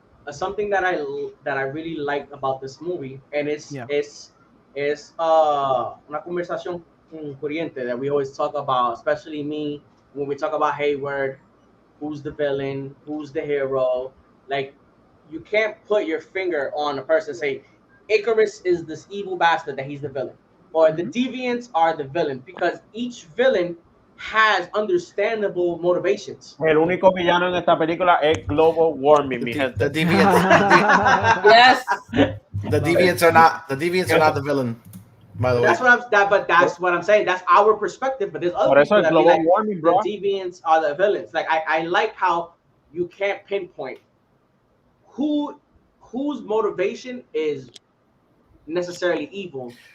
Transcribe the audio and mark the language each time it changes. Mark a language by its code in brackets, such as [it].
[en] Something that I really like about this movie, and [es] es una conversación corriente [en] that we always talk about, especially me, when we talk about Hayward, who's the villain, who's the hero. Like, you can't put your finger on a person and say Icarus is this evil bastard that he's the villain, or the Deviants are the villain, because each villain has understandable motivations. [es] El único villano en esta película es [en] global warming, [es] mi gente. [en] The Deviants. Yes. The Deviants are not the villain. By the way. That's what I'm saying. That's our perspective. But there's other people that be like, warming, bro. The Deviants are the villains. Like I like how you can't pinpoint whose motivation is necessarily evil,